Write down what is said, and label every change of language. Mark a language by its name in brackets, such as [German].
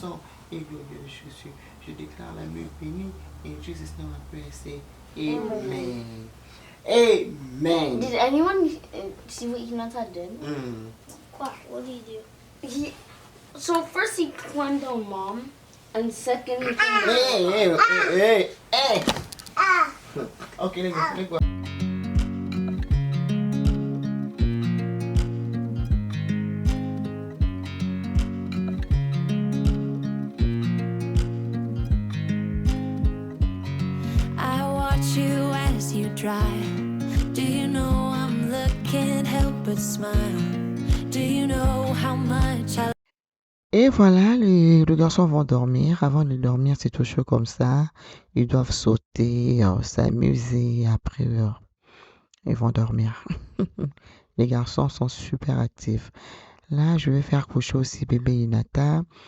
[French] Donc, je déclare la nuit bénie. Et Jésus nom à prière, c'est Amen. Amen. [English] Did anyone see what Hinata did? What? What did he do? So first he climbed on mom, and second he climbed on Hey. Okay, let's go. I watch you as you drive. Do you know I'm looking, help but smile? Do you know how much I [French] Et voilà, les garçons vont dormir. Avant de dormir, c'est toujours comme ça. Ils doivent sauter, s'amuser. Après, ils vont dormir. Les garçons sont super actifs. Là, je vais faire coucher aussi bébé Inata.